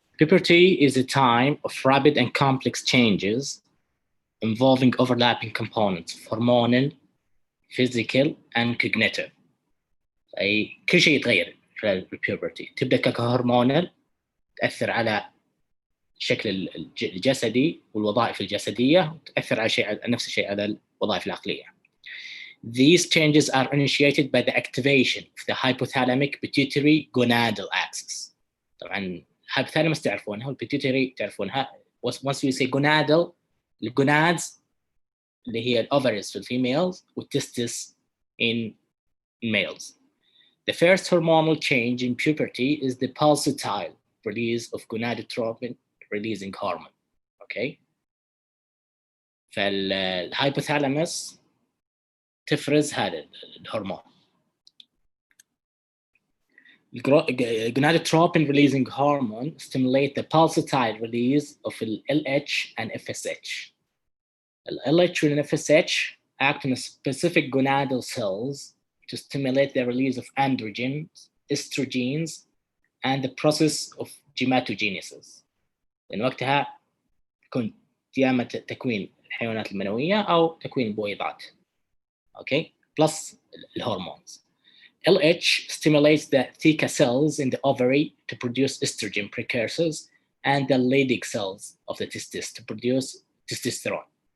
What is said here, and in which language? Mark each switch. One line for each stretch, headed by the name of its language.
English: Puberty is a time of rapid and complex changes involving overlapping components of hormonal, physical, and cognitive.
Arabic: أي كل شيء يتغير خلال البيوبرتي. تبدأ كهرمونال، تأثر على الشكل الجسدي والوظائف الجسدية، وتأثر على نفس الشيء على الوظائف العقلية.
English: These changes are initiated by the activation of the hypothalamic pituitary gonadal axis.
Arabic: طبعا hypothalamus تعرفونها والpituitary تعرفونها.
English: Once you say gonadal,
Arabic: الجونادز اللي هي الاوفرز في الفيميلز والتستس
English: in males. The first hormonal change in puberty is the pulsatile release of gonadotropin releasing hormone. Okay.
Arabic: فالhypothalamus تفرز هذا الهرمون.
English: Gonadotropin releasing hormone stimulate the pulsatile release of LH and FSH. LH and FSH act on specific gonadal cells to stimulate the release of androgens, estrogens, and the process of gematogenesis.
Arabic: لأن وقتها يكون يا تكوين الحيوانات المنوية أو تكوين البويضات.
English: Okay, plus hormones. LH stimulates the theca cells in the ovary to produce estrogen precursors and the Leydig cells of the testis to produce testosterone.